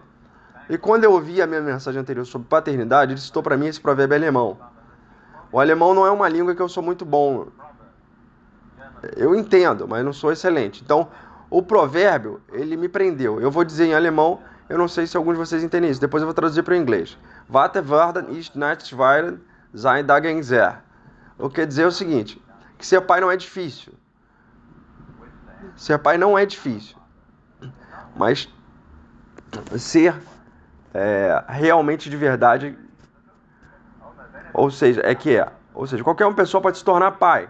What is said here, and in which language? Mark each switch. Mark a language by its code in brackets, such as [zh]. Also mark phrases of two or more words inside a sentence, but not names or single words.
[pt] E quando eu ouvi a minha mensagem anterior sobre paternidade, ele citou para mim esse provérbio alemão. O alemão não é uma língua que eu sou muito bom. Eu entendo, mas não sou excelente. Então, o provérbio, ele me prendeu. Eu vou dizer em alemão, eu não sei se alguns de vocês entendem isso. Depois eu vou traduzir para o inglês. [de] Vater werden ist nicht schwer sein dagegen sehr. [pt] O que quer dizer é o seguinte, que ser pai não é difícil. Ser pai não é difícil. Mas ser realmente de verdade, ou seja, qualquer uma pessoa pode se tornar pai.